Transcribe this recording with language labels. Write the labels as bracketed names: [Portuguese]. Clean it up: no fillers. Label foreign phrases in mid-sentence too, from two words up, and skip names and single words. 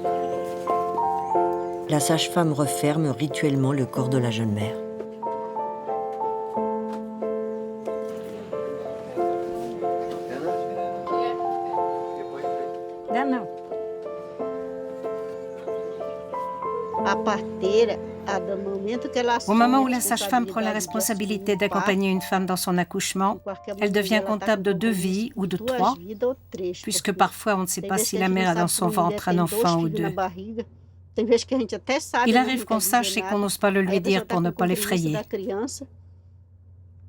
[French] La sage-femme referme rituellement le corps de la jeune mère. [Portuguese] Dá não. A parteira, [French] au moment où la sage-femme prend la responsabilité d'accompagner une femme dans son accouchement, elle devient comptable de 2 vies ou de 3, puisque parfois on ne sait pas si la mère a dans son ventre un enfant ou 2. Il arrive qu'on sache et qu'on n'ose pas le lui dire pour ne pas l'effrayer.